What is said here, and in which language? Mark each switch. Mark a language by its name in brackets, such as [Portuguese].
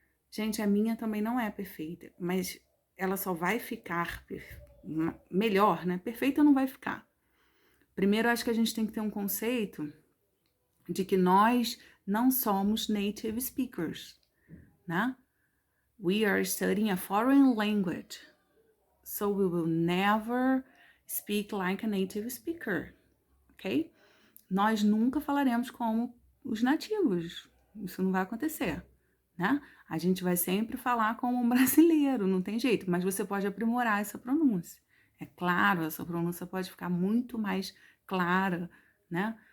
[Portuguese] Gente, a minha também não é perfeita, mas ela só vai ficar melhor, né? Perfeita não vai ficar. Primeiro, acho que a gente tem que ter um conceito de que nós não somos native speakers, né? [English] We are studying a foreign language, so we will never speak like a native speaker, ok? [Portuguese] Nós nunca falaremos como os nativos. Isso não vai acontecer, né? A gente vai sempre falar como um brasileiro, não tem jeito, mas você pode aprimorar essa pronúncia. É claro, essa pronúncia pode ficar muito mais clara, né?